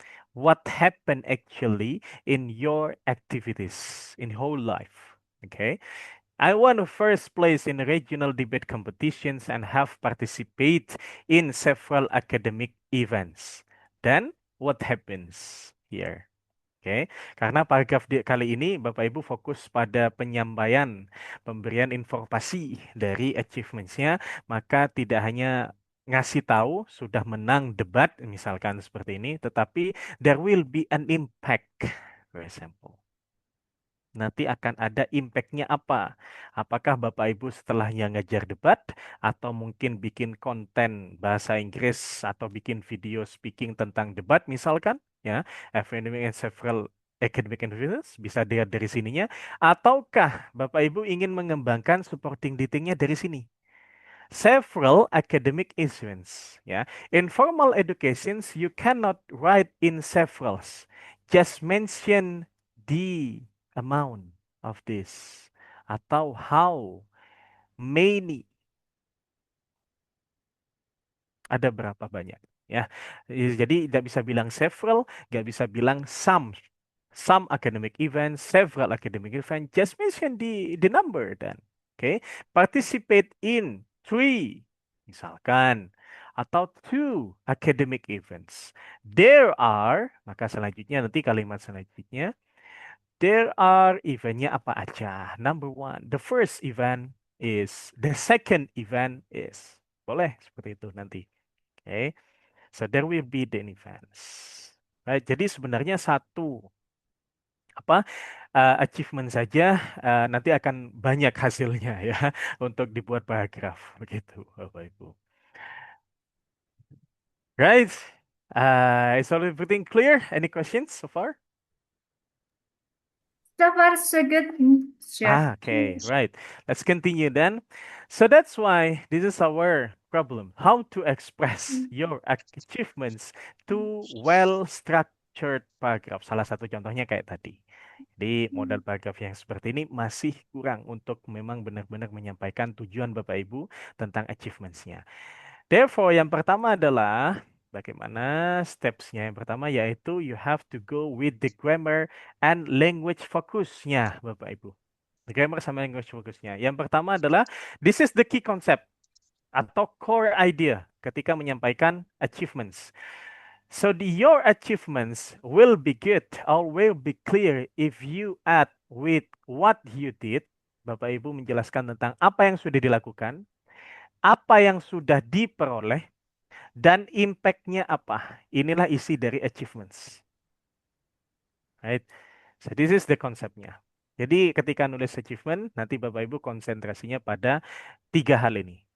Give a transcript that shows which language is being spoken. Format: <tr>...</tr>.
<en>What happened actually in your activities in whole life? Okay. I won first place in regional debate competitions and have participated in several academic events. Then what happens here?</en> <id>Oke, karena paragraf kali ini Bapak Ibu fokus pada penyampaian, pemberian informasi dari achievements-nya, maka tidak hanya ngasih tahu sudah menang debat, misalkan seperti ini, tetapi</id> <en>there will be an impact, for example.</en> <id>Nanti akan ada impact-nya apa? Apakah Bapak Ibu setelahnya ngejar debat atau mungkin bikin konten bahasa Inggris atau bikin video speaking tentang debat misalkan ya,</id> <en>academic and several academic events</en> <id>bisa dilihat dari sininya, ataukah Bapak Ibu ingin mengembangkan supporting detailnya dari sini?</id> <en>Several academic events ya. In formal educations you cannot write in severals. Just mention the amount of this atau how many,</en> <id>ada berapa banyak ya. Jadi tidak bisa bilang</id> <en>several,</en> <id>nggak bisa bilang</id> <en>some academic events, several academic events, just mention the number then. Okay, participate in 3</en> <id>misalkan atau</id> <en>2 academic events. There are,</en> <id>maka selanjutnya nanti kalimat selanjutnya</id> <en>there are</en> <id>eventnya apa aja.</id> <en>Number 1, the first event is, the second event is.</en> <id>Boleh seperti itu nanti.</id> <en>Okay. So there will be the events.</en> <id>Right, jadi sebenarnya satu achievement saja nanti akan banyak hasilnya ya untuk dibuat paragraf begitu Bapak Ibu.</id> <en>Right. Is everything clear? Any questions so far? So far, so good, Chef. Okay, right. Let's continue then. So that's why this is our problem. How to express your achievements to well-structured paragraph.</en> <id>Salah satu contohnya kayak tadi. Jadi modal paragraf yang seperti ini masih kurang untuk memang benar-benar menyampaikan tujuan Bapak Ibu tentang achievements-nya. Therefore, yang pertama adalah bagaimana steps-nya. Yang pertama yaitu</id> <en>you have to go with the grammar and language</en> <id>focus-nya, Bapak Ibu.</id> <en>The grammar sama language focus-nya.</en> <id>Yang pertama adalah</id> <en>this is the key concept atau core idea</en> <id>ketika menyampaikan</id> <en>achievements. So your achievements will be good or will be clear if you add with what you did.</en> <id>Bapak Ibu menjelaskan tentang apa yang sudah dilakukan, apa yang sudah diperoleh, dan impact-nya apa. Inilah isi dari achievements. Right?</id> <en>So this is the</en> <id>konsepnya. Jadi ketika nulis achievement, nanti Bapak Ibu konsentrasinya pada 3 hal ini.</id>